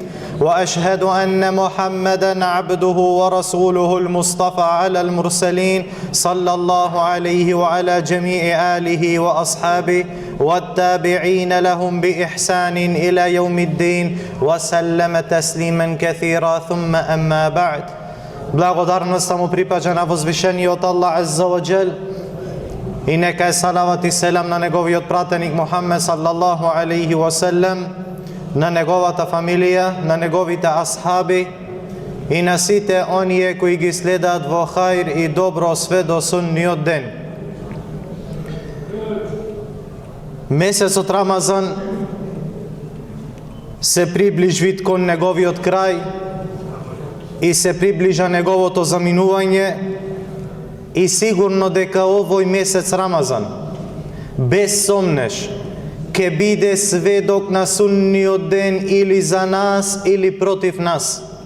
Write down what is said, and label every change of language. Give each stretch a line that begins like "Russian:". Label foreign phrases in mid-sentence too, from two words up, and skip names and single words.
Arabic: وأشهد أن محمدًا عبده ورسوله المصطفى على المرسلين، صلى الله عليه وعلى جميع آله وأصحابه والتابعين لهم بإحسان إلى يوم الدين وسلم تسليما كثيرا. ثم أما بعد.
Macedonian: Благодарноста му припаѓа на возвишениот Аллах
Arabic: عز وجل
Macedonian: и нека е салават и селам на неговиот пратеник Мухаммед
Arabic: صلى الله عليه وسلم,
Macedonian: на неговата фамилија, на неговите асхаби и на сите оние кои ги следаат во хајр и добро све до судниот ден. Месецот Рамазан се приближи кон неговиот крај и се приближа неговото заминување, и сигурно дека овој месец Рамазан без сомнеш ќе биде сведок на судниот ден или за нас или против нас.